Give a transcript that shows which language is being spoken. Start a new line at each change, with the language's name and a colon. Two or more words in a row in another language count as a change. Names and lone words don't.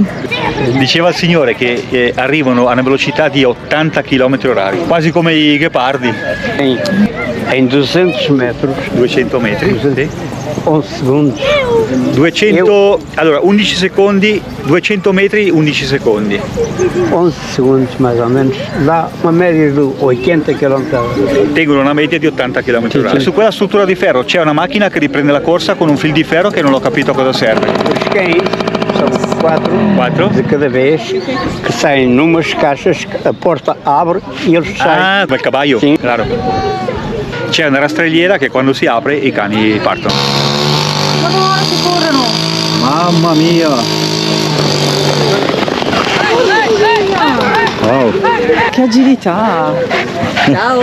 Italian: Diceva il signore che arrivano a una velocità di 80 km/h, quasi come i ghepardi.
Portuguese: em 200 metros,
Italian: 200 metri, sì.
Portuguese: 11 segundos.
Italian: 200, allora 11 secondi, 200 metri 11 secondi.
Portuguese: 11 segundos mais ou menos, dá uma média de 80 km/h.
Italian: Tengono una media di 80 km/h. Sì. Su quella struttura di ferro c'è una macchina che riprende la corsa con un fil di ferro che non ho capito a cosa serve.
Portuguese: Os cães são 4 de cada vez que saem numas caixas, a porta abre e eles saem.
Italian: Ah, quel caballo, Sì. claro. C'è una rastrelliera che quando si apre i cani partono. Guarda che corrono! Mamma mia! Wow. Che agilità! Ciao!